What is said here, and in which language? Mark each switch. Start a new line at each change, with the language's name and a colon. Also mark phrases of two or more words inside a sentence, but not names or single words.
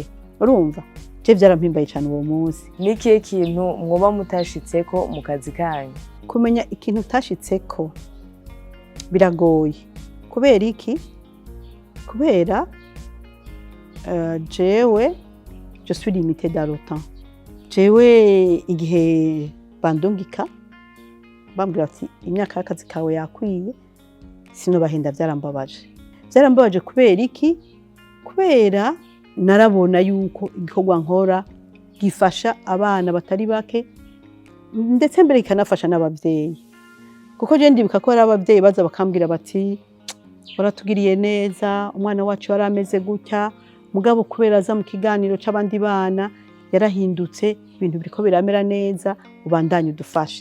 Rundi: Urumva je byarampimbaye cyane uwo munsi. Nikiye kintu mwoba mutashitseko mu kazi kanyu? Kumenya ikintu utashitseko biragoye. Kubera iki? Kubera jewe
French: je suis limité dans le temps.
Rundi: Jewe igihe bandungika bambwira ati imyaka y'akazi kawe yakwiye, sino bahenda byarambabaje kubera iki? Kubera narabona yuko igikorwa nkora gifasha abana batari bake ndetse mbere ikanafasha n'abavyeyi, kuko je ndibuka ko ari abavyeyi baza bakambwira bati baratugiriye neza, umwana wacu yarameze gutya mugabo kubera aza mu kiganiro c'abandi bana yarahindutse, ibintu biriko biramera neza, ubandanye udufashe.